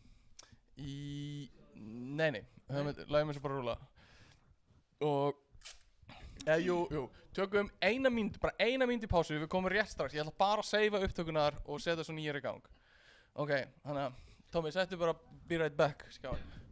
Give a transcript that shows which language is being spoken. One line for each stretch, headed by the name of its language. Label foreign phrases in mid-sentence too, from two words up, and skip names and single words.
Icelandic: Nei. Lægum þessu bara rúla. Og jú, tökum eina mínútu í pásu, við komum rétt strax. Ég ætla bara að seifa upptökunar og setja svo nýjar í gang. Ok, þannig að Tommy, settu bara
English: be right back
Icelandic: skjáin.